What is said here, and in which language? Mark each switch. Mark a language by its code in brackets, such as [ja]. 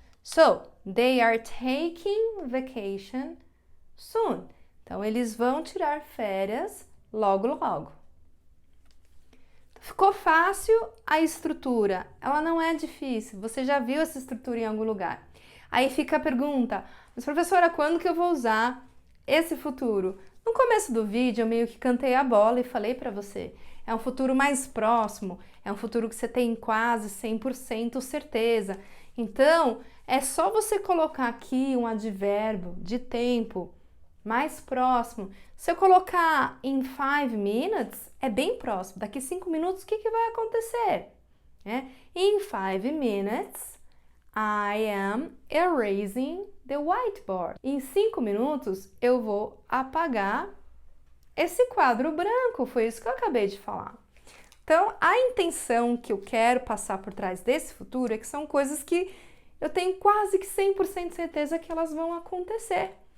[en] So, they are taking vacation soon. [pt] Então, eles vão tirar férias logo, logo. Ficou fácil a estrutura? Ela não é difícil. Você já viu essa estrutura em algum lugar? Aí fica a pergunta, mas professora, quando que eu vou usar esse futuro? No começo do vídeo, eu meio que cantei a bola e falei para você. É um futuro mais próximo, é um futuro que você tem quase 100% certeza. Então, é só você colocar aqui um advérbio de tempo mais próximo. Se eu colocar [en] in 5 minutes, [pt] é bem próximo. Daqui 5 minutos, o que vai acontecer? [en] In 5 minutes, I am erasing the whiteboard. [pt] Em 5 minutos, eu vou apagar esse quadro branco. Foi isso que eu acabei de falar. Então, a intenção que eu quero passar por trás desse futuro é que são coisas que eu tenho quase que 100% certeza que elas vão acontecer.